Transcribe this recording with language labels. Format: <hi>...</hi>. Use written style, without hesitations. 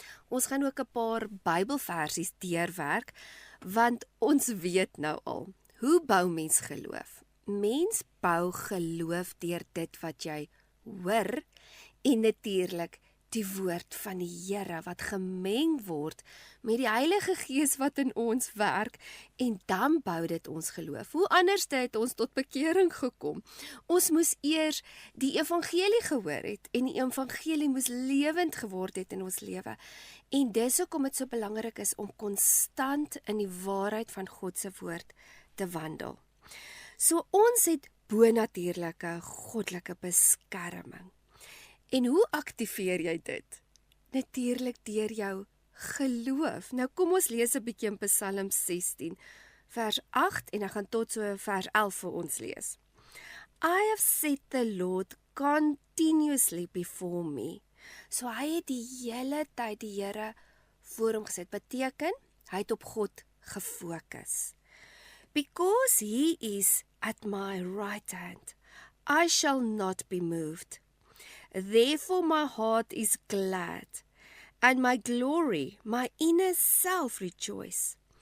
<af>Ons gaan ook 'n paar Bybelversies deurwerk, want ons weet nou al, hoe bou mens geloof? Mens bou geloof deur dit wat jy hoor en natuurlik die woord van die Here wat gemeng word met die Heilige Gees wat in ons werk, en dan bou dit ons geloof. Hoe anders het ons tot bekering gekom? Ons moes eers die evangelie gehoor het en die evangelie moes lewend geword het in ons lewe. En dis hoekom dit so belangrik is om konstant in die waarheid van God se woord te wandel. So ons het bonatuurlike goddelike beskerming. En hoe aktiveer jy dit? Natuurlik deur jou geloof. Nou kom ons lees 'n bietjie in Psalm 16 vers 8 en dan gaan tot so vers 11 vir ons lees.</af> <en>I have set the Lord continuously before me.</en> <af>So hy het die hele tyd die Here voor hom gesit. Beteken, hy het op God gefokus.</af> <en>Because he is at my right hand, I shall not be moved. Therefore my heart is glad, and my glory, my inner self rejoice.</en>